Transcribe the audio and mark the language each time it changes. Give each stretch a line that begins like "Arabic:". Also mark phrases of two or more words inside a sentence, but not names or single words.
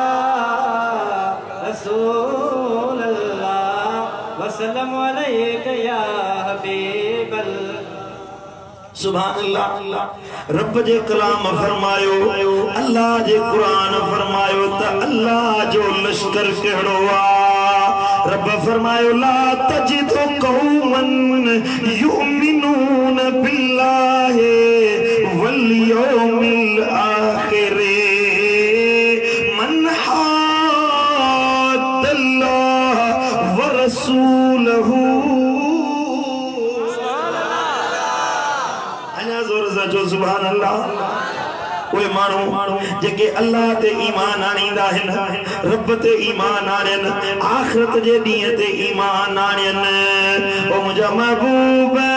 Arabic: رسول الله وسلم عليه يا حبيب سبحان الله
Sindhi: रब जे कलाम फरमायो अल्लाह जे कुरान फरमायो त अल्लाह जो लश्कर केड़ो आ रब फरमायो
Arabic: لا تجد قوما يؤمنون بالله واليوم الآخر من حاد الله ورسوله
Sindhi: जो
Arabic: سبحان الله
Sindhi: कोई मानो जेके अल्लाह ते ईमान आणींदा हिन रब ते ईमान आणन आखिरत जे ॾींहं ते ईमान आणन ओ मुंहिंजा महबूब